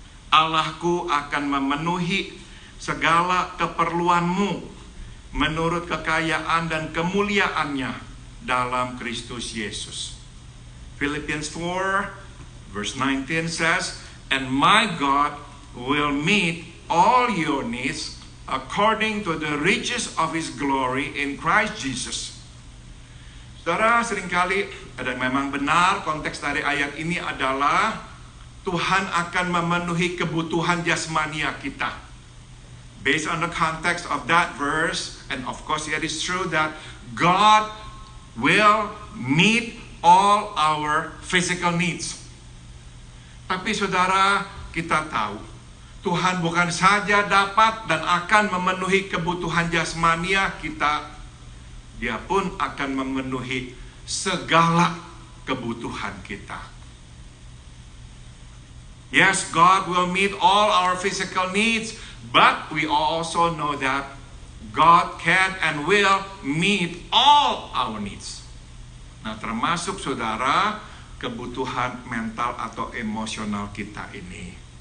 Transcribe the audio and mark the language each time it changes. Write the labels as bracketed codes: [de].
[id] Allahku akan memenuhi segala keperluanmu menurut kekayaan dan kemuliaannya dalam Kristus Yesus. [en] Philippians 4 verse 19 says, And my God will meet all your needs according to the riches of His glory in Christ Jesus. [id] Saudara, seringkali ada memang benar konteks dari ayat ini adalah Tuhan akan memenuhi kebutuhan jasmania kita. [en] Based on the context of that verse, and of course it is true that God will meet all our physical needs. [id] Tapi saudara, kita tahu Tuhan bukan saja dapat dan akan memenuhi kebutuhan jasmania kita, Dia pun akan memenuhi segala kebutuhan kita. [en] Yes, God will meet all our physical needs, but we also know that God can and will meet all our needs. [id] Nah, termasuk saudara, kebutuhan mental atau emosional kita ini.